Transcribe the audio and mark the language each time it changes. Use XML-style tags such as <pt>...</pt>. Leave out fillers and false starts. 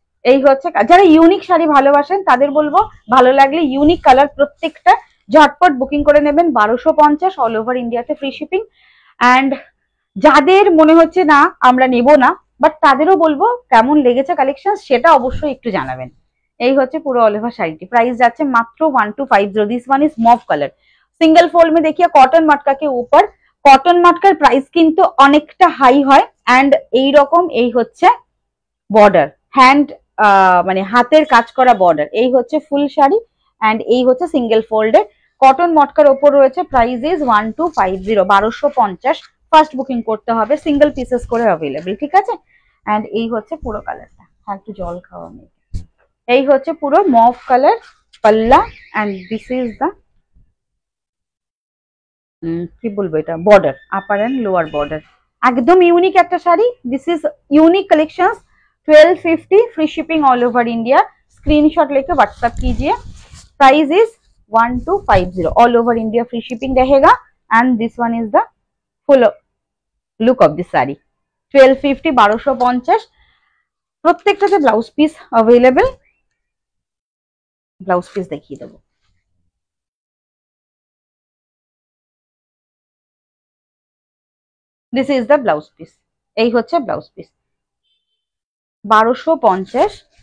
<bn>এই হচ্ছে, যারা ইউনিক শাড়ি ভালোবাসেন তাদের বলবো ভালো লাগলে ইউনিক কালার প্রত্যেকটা ঝটপট বুকিং করে নেবেন। 1250 অল ওভার ইন্ডিয়াতে ফ্রি শিপিং। অ্যান্ড যাদের মনে হচ্ছে না আমরা নেব না, বাট তাদেরও বলবো কেমন লেগেছে কালেকশন সেটা অবশ্যই একটু জানাবেন। এই হচ্ছে পুরো অল ওভার শাড়িটি, প্রাইস যাচ্ছে মাত্র 1250।</bn> <en>this one is mauve colour,</en> <hi>single fold में देखिए कॉटन मटका के ऊपर।</hi> <bn>কটন মটকার প্রাইস কিন্তু অনেকটা হাই হয়। অ্যান্ড এইরকম এই হচ্ছে বর্ডার, হ্যান্ড মানে হাতের কাজ করা বর্ডার। এই হচ্ছে ফুল শাড়ি অ্যান্ড এই হচ্ছে সিঙ্গেল ফোল্ডের কটন মটকার ওপর রয়েছে। Price is 1250, 1250। ফার্স্ট বুকিং করতে হবে, সিঙ্গেল পিসেস করে অ্যাভেলেবল, ঠিক আছে। অ্যান্ড এই হচ্ছে পুরো কালারটা, হ্যাঁ একটু জল খাওয়া মেয়ে। এই হচ্ছে পুরো মভ কালার পাল্লা অ্যান্ড দিস ইজ দ্য কি বলবো এটা border, upper and lower border. একদম ইউনিক একটা sari.</bn> <en>This is unique collections.</en> <hi>1250 free shipping all over India. Screenshot लेके व्हाट्सएप कीजिए। Price is 1250 all over India free shipping रहेगा।</hi> <en>And this one is the full look of this sari.</en> <bn>1250 1250 প্রত্যেকটাতে blouse piece available. Blouse piece দেখিয়ে দেবো। This is the blouse piece. এই হচ্ছে blouse piece 1250।</bn>